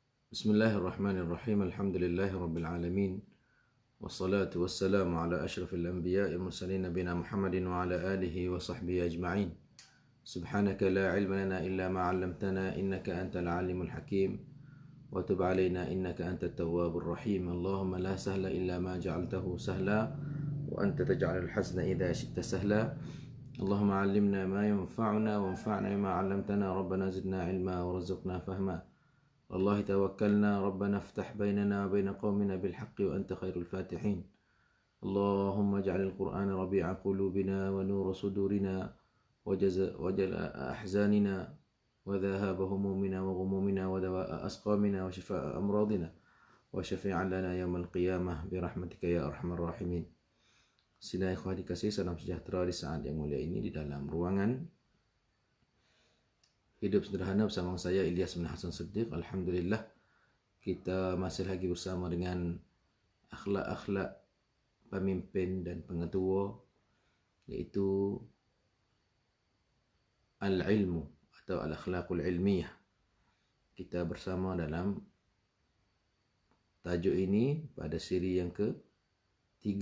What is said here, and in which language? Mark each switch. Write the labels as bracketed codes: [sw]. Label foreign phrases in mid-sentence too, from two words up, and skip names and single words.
[ar] بسم الله الرحمن الرحيم. الحمد لله رب العالمين. والصلاة والسلام على أشرف الأنبياء المرسلين نبينا محمد وعلى آله وصحبه أجمعين. سبحانك لا علم لنا إلا ما علمتنا إنك أنت العليم الحكيم. وتب علينا إنك أنت التواب الرحيم. اللهم لا سهل إلا ما جعلته سهلا وأنت تجعل الحزن إذا شئت سهلا. اللهم علمنا ما ينفعنا وانفعنا بما علمتنا. ربنا زدنا علما وارزقنا فهما. والله توكلنا ربنا افتح بيننا وبين قومنا بالحق وأنت خير الفاتحين. اللهم اجعل القرآن ربيع قلوبنا ونور صدورنا وجل أحزاننا وذهاب همومنا وغمومنا ودواء أسقامنا وشفاء أمراضنا وشفيعا لنا يوم القيامة برحمتك يا أرحم الراحمين. [ms] Sila ikhwah dikasih salam sejahtera di saat yang mulia ini di dalam ruangan Hidup Sederhana bersama saya Ilyas bin Hasan Siddiq. Alhamdulillah kita masih lagi bersama dengan akhlak-akhlak pemimpin dan pengetua, iaitu al-ilmu atau [ar] الأخلاق العلمية. [ms] Kita bersama dalam tajuk ini pada siri yang ke-3.